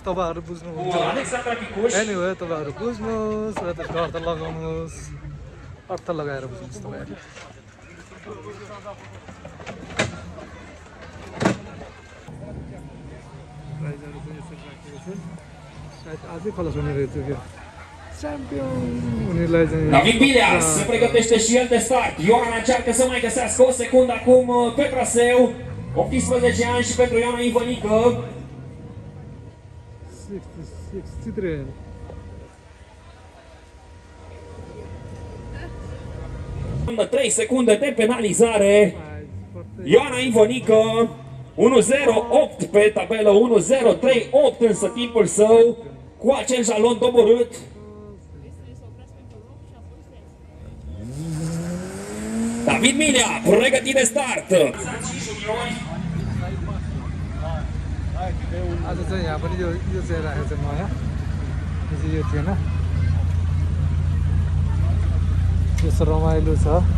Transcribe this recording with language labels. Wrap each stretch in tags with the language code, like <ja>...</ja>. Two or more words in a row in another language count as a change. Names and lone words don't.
<ne>तपाईँहरू बुझ्नुहुन्छ भने एनिवे तपाईँहरू बुझ्नुहोस् र त्यसको अर्थ लगाउनुहोस्, अर्थ लगाएर बुझ्नुहोस् तपाईँहरू। प्राइजहरू चाहिँ यसरी राखेको छ, सायद azi खलास हुने रहेछ क्या च्याम्पियन उनीहरूलाई चाहिँ।</ne> <ro>David Bileas se pregătește și el de start. Ioana încearcă să mai găsească o secundă acum pe traseu. 18 ani și pentru Ioana Ivănică. 63. Urmă 3 secunde de penalizare. Ioana Ivănică 1:08 pe tabelă, 1:038 însă timpul său cu acel jalon doborât. David Milea, pregătit de start.</ro> <ne>आज चाहिँ यहाँ पनि यो चाहिँ राखेको छ नयाँ, हिजो यो थिएन, यसो रमाइलो छ।</ne>